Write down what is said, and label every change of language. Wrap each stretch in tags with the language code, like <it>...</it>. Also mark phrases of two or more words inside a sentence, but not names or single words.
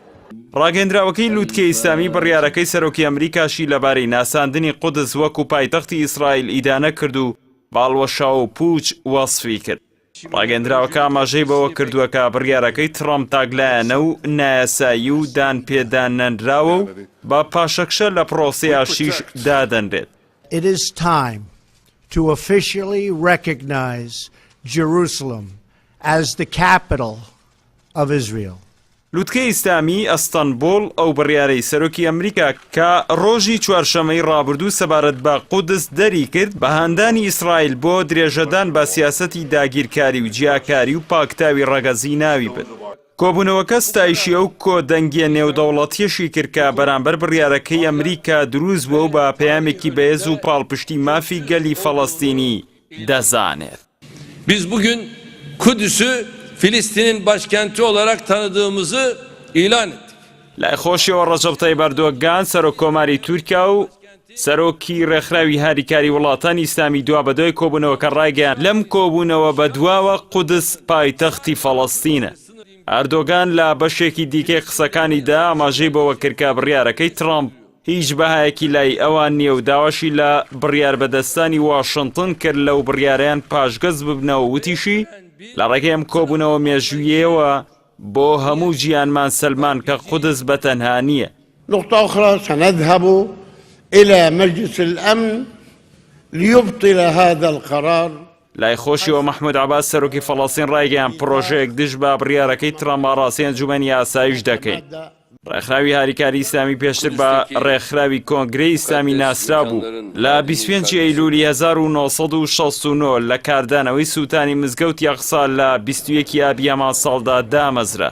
<ckb>ڕاگەندراوەکەی لووتکەی ئیسلامی بڕیارەکەی سەرۆکی ئەمریکاشی لەبارەی ناساندنی قودس وەکو پایتەختی ئیسرائیل ئیدانە کرد و باڵوەشاو و پووچ وەسفی کرد. ڕاگەندراوەکە ئاماژەی بەوە کردووە کە بڕیارەکەی ترەمپ تاگلایەنە و نایاسایی و دان پێدانەنراوە و بە پاشەکشە لە پرۆسەیە شیش دادەنرێت.</ckb> <en>It is time to officially recognize Jerusalem as the capital of Israel.</en> <ckb>لووتکەی ئیسلامی ئەستەنبوڵ ئەو بڕیارەی سەرۆکی ئەمریکا کە ڕۆژی چوارشەمەی ڕابردوو سەبارەت بە قودس دەری کرد بە هاندانی ئیسرائیل بۆ درێژەدان بە سیاسەتی داگیرکاری و جیاکاری و پاکتاوی ڕەگەزی ناوی بن. کۆبوونەوەکە ستایشی ئەو کۆدەنگیە نێودەوڵەتیەشی کرد کە بەرامبەر بڕیارەکەی ئەمریکا دروست بووە و بە پەیامێکی بەهێز و پاڵپشتی مافی گەلی فەڵەستینی دەزانێت.</ckb> <tr>Biz bugün Kudüs'ü Filistin'in başkenti olarak tanıdığımızı ilan ettik.</tr> <ckb>لای خۆشیەوە ڕەجەب تەیب ئەردۆغان سەرۆکۆماری تورکیا و سەرۆکی ڕێکخراوی هاریکاری وڵاتانی ئیسلامی دوا بەدوای کۆبوونەوەکە ڕایگەیان لەم کۆبوونەوە بەدواوە قودس پایتەختی فەڵەستینە. ئەردۆغان لە بەشێکی دیکەی قسەکانیدا ئاماژەی بەوە کرد کە بڕیارەکەی ترەمپ هیچ بەهایەکی لای ئەوان نییە و داواشی لە بڕیار بەدەستانی واشنتن کرد لەو بڕیارەیان پاشگەز ببنەوە وتیشی لە ڕێگەی ئەم کۆبوونەوە مێژوویەوە بۆ هەموو گیانمان سلمان کە قودس بەتەنها نییە.</ckb> <ar>نقطة أخرى سنذهب إلى مجلس الأمن ليبطل هذا القرار.</ar> <ckb>لای خۆشیەوە مەحموود عەباس سەرۆکی فەڵەستین ڕایگەیان پرۆژەیەک دژ بە بڕیارەکەی ترەمپ ئاڕاستەی ئەنجومەنی ئاسایش دەکەین. ڕێکخراوی هاریکاری ئیسلامی پێشتر بە ڕێکخراوی کۆنگرەی ئیسلامی ناسرا بوو لە 25 ئەیلولی 1969 لە کاردانەوەی سووتانی مزگەوت یەقسا لە 21 ئابی هەمان ساڵدا دامەزرا.</ckb>